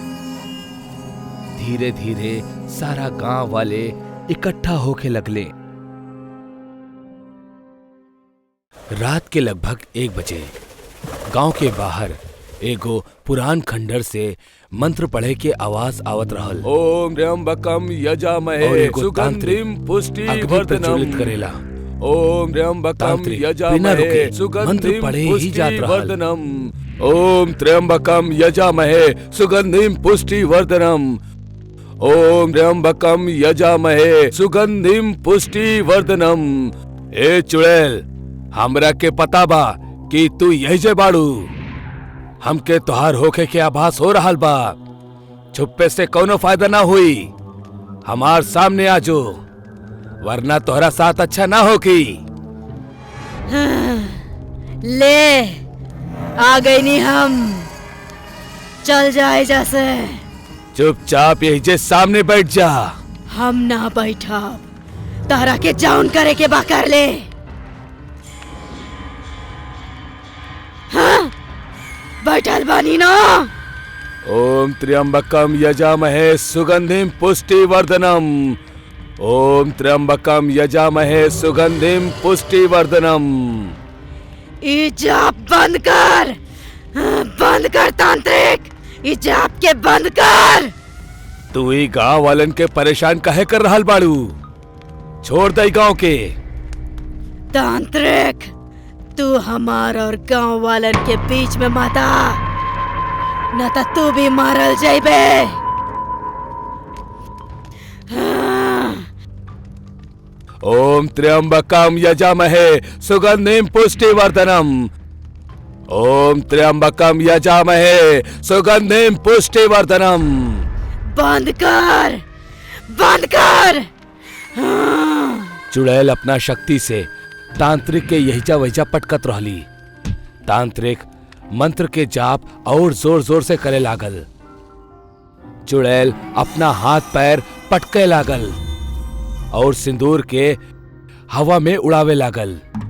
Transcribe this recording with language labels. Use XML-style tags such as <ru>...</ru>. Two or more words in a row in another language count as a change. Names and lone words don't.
<bho>धीरे धीरे सारा गांव वाले इकट्ठा होके लगले। रात के लगभग 1 बजे गांव के बाहर एगो पुरान खंडर से मंत्र पढ़े के आवाज आवत रहल।</bho> <sa>ओम त्र्यंबकम यजामहे सुगंधिम पुष्टिवर्धनम</sa> <bho>करेला।</bho> <sa>ओम त्र्यंबकम यजामहे सुगंधिम पुष्टिवर्धनम। ओम त्र्यंबकम यजामहे सुगंधिम पुष्टिवर्धनम। ओम त्र्यंबकम यजामहे सुगंधिम पुष्टिवर्धनम।</sa> <bho>ए चुड़ैल, हमरा के पता बा कि तू यही जे बाड़ू। हमके तोहार होखे के आभास हो रहल बा। छुपे से कोनो फायदा ना हुई। हमार सामने आजो, वरना तोहरा साथ अच्छा ना होगी। ले आ गई नी हम। चल जाए जैसे। चुपचाप यही जे सामने बैठ जा। हम ना बैठब। तारा के जाउन करे के बा कर ले। हाँ? बैठल बानी ना।</bho> <sa>ओम त्र्यंबकम यजामहे सुगंधिम पुष्टिवर्धनम। ओम त्र्यंबकम यजामहे सुगंधिम पुष्टिवर्धनम।</sa> <bho>ई जाप बंद कर। बंद कर तांत्रिक। ई जाप के बंद कर। तू ही गांव वालन के परेशान काहे कर रहल बाड़ू? छोड़ दे गांव के। तांत्रिक, तू हमार और गांव वालन के बीच में मत आ, न तो तू भी मारल जाइबे। हाँ।</bho> <sa>ओम त्र्यंबकम यजामहे सुगंधिम पुष्टिवर्धनम। ओम त्र्यंबकम यजामहे सुगंधिम पुष्टिवर्धनम।</sa> <bho>बंद कर। बंद कर। हाँ। चुड़ैल अपना शक्ति से तांत्रिक के यहिजा वहिजा पटकत रहली। तांत्रिक मंत्र के जाप और जोर जोर से करे लागल। चुड़ैल अपना हाथ पैर पटके लागल और सिंदूर के हवा में उड़ावे लागल।</bho>